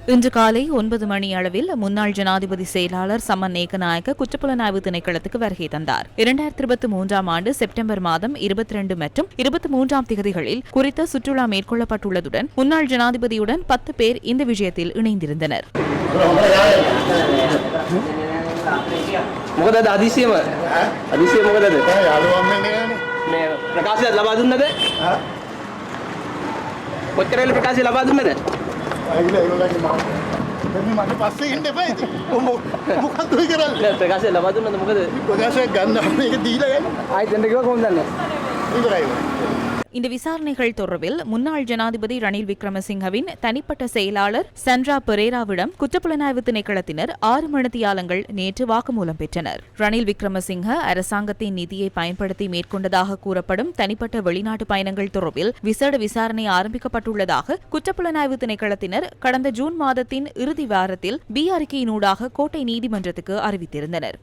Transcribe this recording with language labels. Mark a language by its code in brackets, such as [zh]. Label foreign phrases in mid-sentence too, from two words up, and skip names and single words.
[ta] இன்று காலை 9 மணி அளவில் முன்னாள் ஜனாதிபதி செயலாளர் சமன் ஏகநாயக்க குற்றப்புலனாய்வு திணைக்களத்துக்கு வருகை தந்தார். 2023 ஆண்டு செப்டம்பர் மாதம் 22 மற்றும் 23 திகதிகளில் குறித்த சுற்றுலா மேற்கொள்ளப்பட்டுள்ளதுடன் முன்னாள் ஜனாதிபதியுடன் 10 பேர் இந்த விஷயத்தில் இணைந்திருந்தனர். [si] මට පස්සේ ඉන්න එපා ඉතින්. මොකක්ද ඔය කරන්නේ? ප්‍රකාශය ලබා දුන්නද මොකද? ප්‍රකාශයක් ගන්න මේක දීලා යන්නේ. ආයෙත් දෙන්න කිව්වා කොහොමද දන්නේ? ඉවරයි. [ta] இந்த விசாரணைகள் தொடர்பில் முன்னாள் ஜனாதிபதி ரணில் விக்ரமசிங்கவின் தனிப்பட்ட செயலாளர் சண்ட்ரா பெரேராவிடம் குற்றப்புலனாய்வு திணைக்களத்தினர் 6 மணித்தியாலங்கள் நேற்று வாக்குமூலம் பெற்றனர். ரணில் விக்ரமசிங்க அரசாங்கத்தின் நிதியை பயன்படுத்தி மேற்கொண்டதாக கூறப்படும் தனிப்பட்ட வெளிநாட்டு பயணங்கள் தொடர்பில் விசேட விசாரணை ஆரம்பிக்கப்பட்டுள்ளதாக குற்றப்புலனாய்வு திணைக்களத்தினர் கடந்த ஜூன் மாதத்தின் இறுதி வாரத்தில் பி அறிக்கையினூடாக கோட்டை நீதிமன்றத்துக்கு அறிவித்திருந்தனர்.